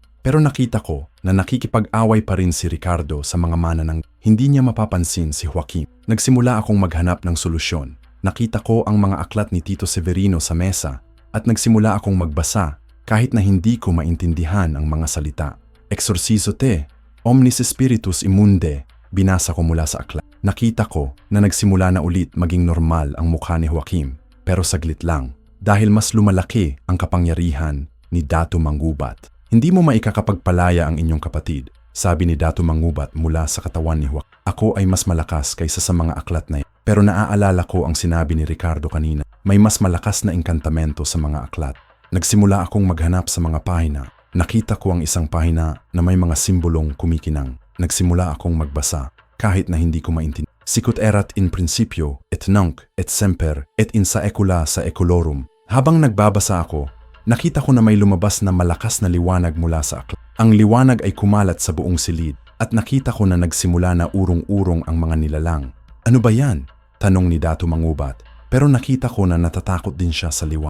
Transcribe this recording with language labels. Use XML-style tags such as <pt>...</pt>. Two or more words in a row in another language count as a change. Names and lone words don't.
<tl>Pero nakita ko na nakikipag-away pa rin si Ricardo sa mga mananang. Hindi niya mapapansin si Joaquim. Nagsimula akong maghanap ng solusyon. Nakita ko ang mga aklat ni Tito Severino sa mesa at nagsimula akong magbasa kahit na hindi ko maintindihan ang mga salita.</tl> <la>Exorcizo te, omnis spiritus immunde,</la> <tl>binasa ko mula sa aklat. Nakita ko na nagsimula na ulit maging normal ang mukha ni Joaquim, pero saglit lang dahil mas lumalaki ang kapangyarihan ni Datu Mangubat. Hindi mo maikakapagpalaya ang inyong kapatid, sabi ni Datu Mangubat mula sa katawan ni Joaquim. Ako ay mas malakas kaysa sa mga aklat na yan. Pero naaalala ko ang sinabi ni Ricardo kanina. May mas malakas na engkantamento sa mga aklat. Nagsimula akong maghanap sa mga pahina. Nakita ko ang isang pahina na may mga simbolong kumikinang. Nagsimula akong magbasa kahit na hindi ko maintindihan.</tl> <la>Sicut erat in principio, et nunc, et semper, et in saecula saeculorum.</la> <tl>Habang nagbabasa ako, nakita ko na may lumabas na malakas na liwanag mula sa aklat. Ang liwanag ay kumalat sa buong silid at nakita ko na nagsimula na urong-urong ang mga nilalang. Ano ba yan? Tanong ni Datu Mangubat. Pero nakita ko na natatakot din siya sa liwanag.</tl>